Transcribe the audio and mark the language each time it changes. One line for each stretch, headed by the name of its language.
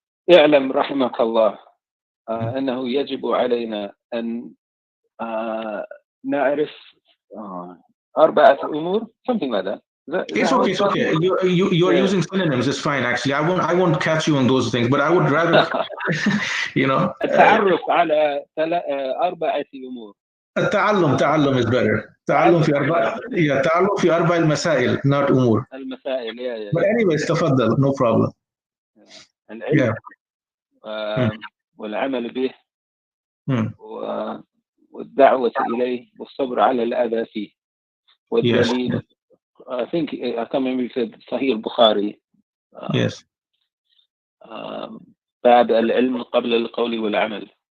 Arabic: اعلم رحمك الله أنه يجب علينا أن نعرف 4 أمور,
English: something like that. It's okay. It's okay. You are using synonyms. It's fine. Actually, I won't catch you on those things. But I would rather, you know,
Arabic: التعرف على 4 أمور. تعلم
English: is better.
Arabic: تعلم في تعلم في 4 المسائل,
English: not
Arabic: أمور. المسائل.
English: But anyways,
Arabic: تفضل.
English: No problem.
Arabic: العلم
English: Yeah.
Arabic: والعمل به Hmm. والدعوة إليه والصبر على الأذى فيه والدليل.
English: Yes. I think I can't remember if it said Sahih al-Bukhari. Yes.
Arabic: باب العلم قبل القول والعمل.